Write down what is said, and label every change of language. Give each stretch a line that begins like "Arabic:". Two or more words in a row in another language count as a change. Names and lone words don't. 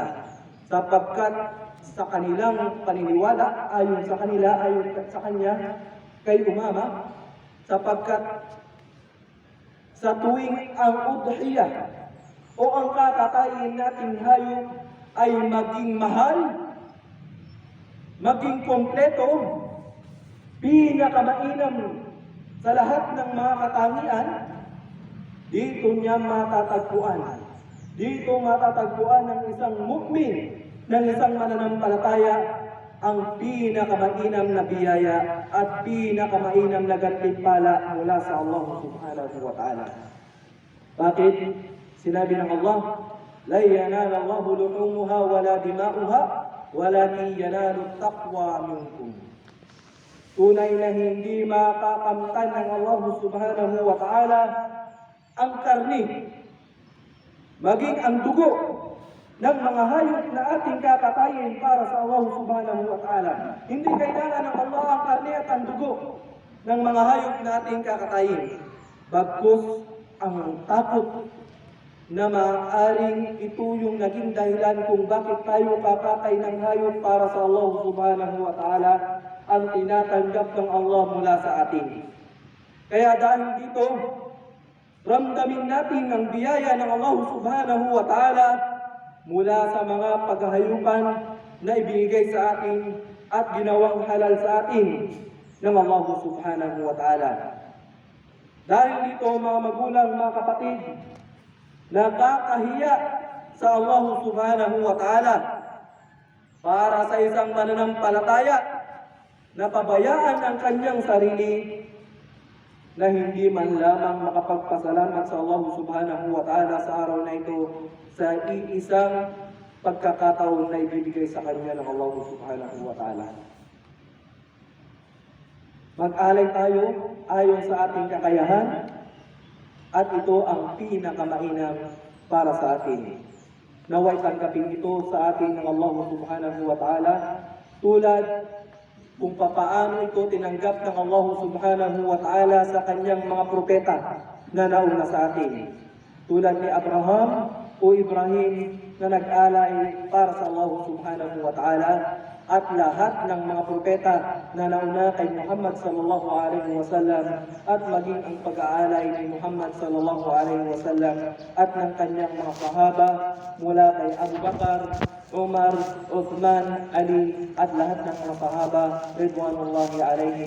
Filipino: Sapagkat sa kanilang paniniwala, ayon sa kanila, ayon sa kanya, kay Umama, sapagkat sa tuwing ang udhiyah o ang kakatayin nating hayop ay maging mahal, maging kompleto, pinakamainam sa lahat ng mga katangian, dito niya matatagpuan. Dito matatagpuan ng isang mukmin, ng isang mananampalataya, ang pinakamainam na biyaya at pinakamainam na gantimpala mula sa Allah
Arabic: سبحانه وتعالى.
Filipino: Bakit? Sinabi ng Allah,
Arabic: لن ينال الله لحومها ولا دماؤها ولكن يناله التقوى منكم.
Filipino: Tunay na hindi makakamtan ng Allah
Arabic: سبحانه وتعالى
Filipino: ang karni, maging ang dugo ng mga hayop na ating kakatayin para sa Allah
Arabic: سبحانه وتعالى.
Filipino: Hindi kailangan ng Allah ang karni at ang dugo ng mga hayop na ating kakatayin. Bagkus ang takot na maaaring ito yung naging dahilan kung bakit tayo kakatay ng hayop para sa Allah
Arabic: سبحانه وتعالى
Filipino: ang tinatanggap ng Allah mula sa atin. Kaya dahil dito, ramdamin natin ang biyaya ng Allah
Arabic: سبحانه وتعالى
Filipino: mula sa mga paghahayupan na ibinigay sa atin at ginawang halal sa atin ng Allah
Arabic: سبحانه وتعالى.
Filipino: Dahil dito, mga magulang, mga kapatid, nakakahiya sa Allah
Arabic: سبحانه وتعالى
Filipino: para sa isang mananampalataya na pabayaan ang kanyang sarili na hindi man lamang makapagpasalamat sa Allah
Arabic: سبحانه وتعالى
Filipino: sa araw na ito sa iisang pagkakataon na ibibigay sa kanya ng Allah
Arabic: سبحانه وتعالى.
Filipino: Mag-alay tayo ayon sa ating kakayahan at ito ang pinakamainam para sa atin. Naway tanggapin ito sa atin ng Allah
Arabic: سبحانه وتعالى
Filipino: tulad kung papaano ito tinanggap ng Allah
Arabic: سبحانه وتعالى
Filipino: sa kanyang mga propeta na nauna sa atin. Tulad ni Abraham o Ibrahim na nag-alay para sa Allah
Arabic: سبحانه وتعالى
Filipino: at lahat ng mga propeta na nauna kay Muhammad
Arabic: صلى الله عليه وسلم
Filipino: at maging ang pag-aalay ni Muhammad
Arabic: صلى الله عليه وسلم
Filipino: at ng kanyang mga sahaba mula kay Abu Bakar, Umar, Uthman, Ali, at lahat ng mga sahaba,
Arabic: رضوان الله عليهم.